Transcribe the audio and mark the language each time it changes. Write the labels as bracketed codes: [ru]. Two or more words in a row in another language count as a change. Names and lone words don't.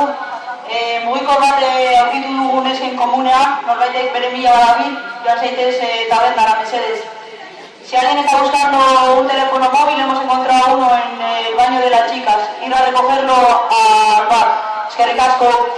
[eu] Mugiko bat aurkitu dugu nesken komunean, norbaitek bere mila badabil, joan zaitez tabernara, mesedez. [es] Si alguien está buscando un teléfono móvil, hemos encontrado uno en el baño de las chicas. Ir a recogerlo al bar. [eu] Eskerrik asko.